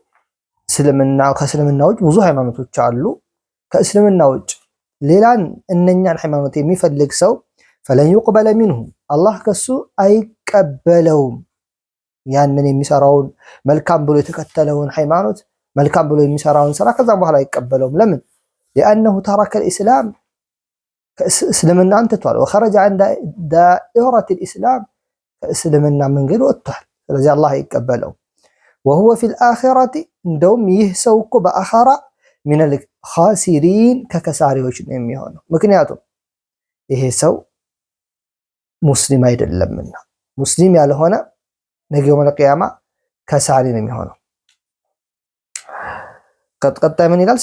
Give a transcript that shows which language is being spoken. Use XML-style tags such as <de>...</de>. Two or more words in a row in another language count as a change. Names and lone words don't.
<am>ከእስልምና ውጭ ብዙ ሃይማኖቶች አሉ። ከእስልምና ውጭ ሌላን እነኛን ሃይማኖት የሚፈልግ ሰው</am> <ar>فلن يقبل منه</ar> <am>አላህ ከሱ አይቀበለውም። ያንን የሚሰራውን መልካም ብሎ የተከተለውን ሃይማኖት መልካም ብሎ የሚሰራውን ስራ ከዛም በኋላ አይቀበለውም። ለምን?</am> <ar>لأنه ترك الإسلام</ar> <am>ከእስልምና አንትቷል።</am> <ar>وخرج عن دائرة الإسلام</ar> <am>ከእስልምና መንገድ ወጥቷል። ስለዚህ አላህ አይቀበለውም።</am> <ar>وهو في الآخرة</ar> <am>እንደውም ይህ ሰው እኮ በአኺራ</am> <ar>من الخاسرين</ar> <am>ከከሳሪዎች ነው የሚሆነው። ምክንያቱም ይሄ ሰው ሙስሊም አይደለምና ሙስሊም ያልሆነ ነገ</am> <ar>يوم القيامة</ar> <am>ከሳሪ ነው የሚሆነው። ቀጣይ ምን ይላል?</am>